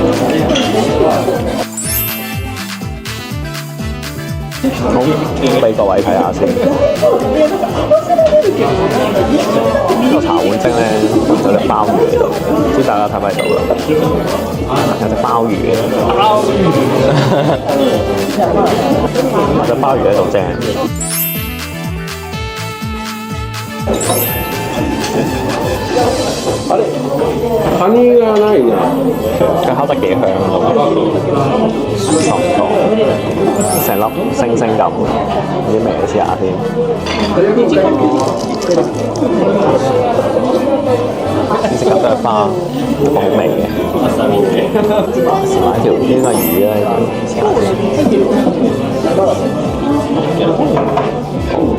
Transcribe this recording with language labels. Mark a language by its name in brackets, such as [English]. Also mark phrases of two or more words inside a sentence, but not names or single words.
[Cantonese] 好，俾各位睇下先。呢個茶碗蒸咧有隻鮑魚喺度，唔知大家睇唔睇到啦？有隻鮑魚嘅，隻鮑魚喺度正。 [Japanese] カニがないな。 [Cantonese] 佢烤得幾香啊！唔錯，成粒星星咁，啲味試下先。先食緊都係花，好味嘅。試埋條呢個魚咧，試下先。